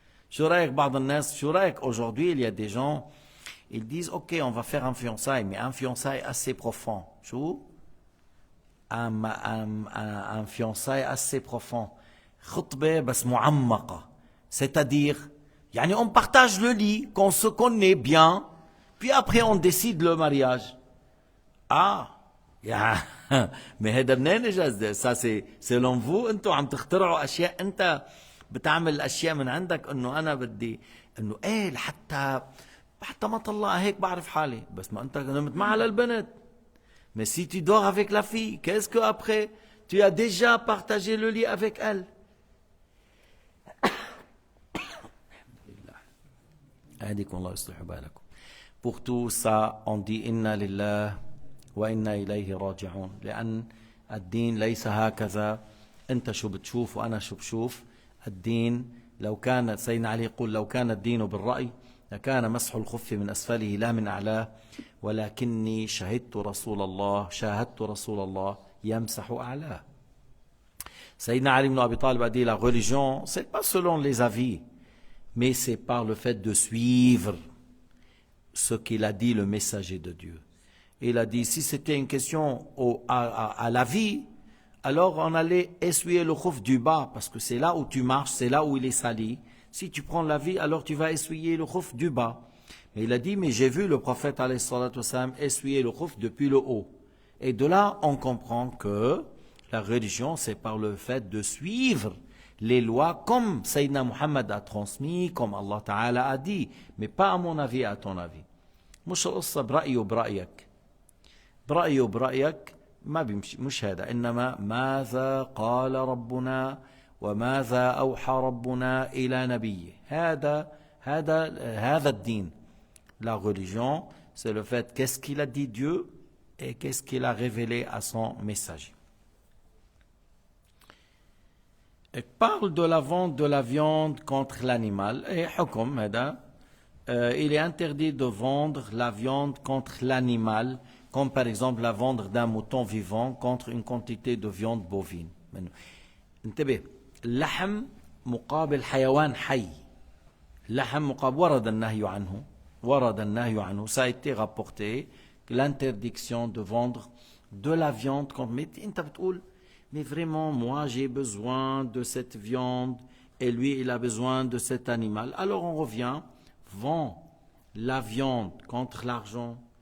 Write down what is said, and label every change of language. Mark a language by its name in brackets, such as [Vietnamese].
[Arabic] شو رأيك بعض الناس, شو رأيك [French] aujourd'hui, il y a des gens, ils disent ok, on va faire un fiançailles, mais un fiançailles assez profond. [Arabic] شو? [French] Un fiançailles assez profond. [Arabic] خطبة بس معمقة. [French] C'est-à-dire, يعني on partage le lit, qu'on se connaît bien, puis après on décide le mariage. [Arabic] Ah, يا ما هذا منين اجى؟ [French] ça c'est selon vous, [Arabic] انتوا عم تخترعوا اشياء, انت بتعمل اشياء من عندك انه انا بدي انه ايه حتى ما طلع هيك بعرف حالي, بس ما انت نمت معها للبنت. [French] Mais si tu dors avec la fille, qu'est-ce que après tu as déjà partagé le lit avec elle. [Arabic] هديكم الله يصلح بالكم. [French] Pour tout ça, on dit [Arabic] inna lillah وإنا إليه راجعون, لأن الدين ليس هكذا أنت شو بتشوف وأنا شو بشوف. الدين لو كان, سيدنا علي يقول لو كان الدين بالرأي لكان مسح الخف من أسفله لا من أعلاه, ولكني شاهدت رسول الله يمسح أعلاه. [French] سيدنا علي بن أبي طالب a dit la religion c'est pas selon les avis, mais c'est par le fait de suivre ce qu'il a dit le messager de Dieu. Il a dit, si c'était une question à la vie, alors on allait essuyer le khouf du bas, parce que c'est là où tu marches, c'est là où il est sali. Si tu prends la vie, alors tu vas essuyer le khouf du bas. Mais il a dit, mais j'ai vu le prophète alayhi salatu wassalam essuyer le khouf depuis le haut. Et de là, on comprend que la religion, c'est par le fait de suivre les lois comme Sayyidina Muhammad a transmis, comme Allah Ta'ala a dit, mais pas à mon avis, à ton avis. [Arabic] مش القصة برأيي وبرأيك. برأيي وبرأيك ما بيمشي, مش هذا, إنما ماذا قال ربنا وماذا أوحى ربنا إلى نبيه. هذا الدين. [French] La religion, c'est le fait qu'est-ce qu'il a dit Dieu et qu'est-ce qu'il a révélé à son messager. Il parle de la vente de la viande contre l'animal. Et [Arabic] حكم هذا, [French] il est interdit de vendre la viande contre l'animal, comme par exemple la vendre d'un mouton vivant contre une quantité de viande bovine. [Arabic] انتبه, اللحم مقابل حيوان حي. اللحم مقابل, ورد النهي عنه. [French] Ça a été rapporté l'interdiction de vendre de la viande contre. Mais [Arabic] انت بتقول, [French] mais vraiment moi j'ai besoin de cette viande et lui il a besoin de cet animal. Alors on revient, vend la viande contre l'argent.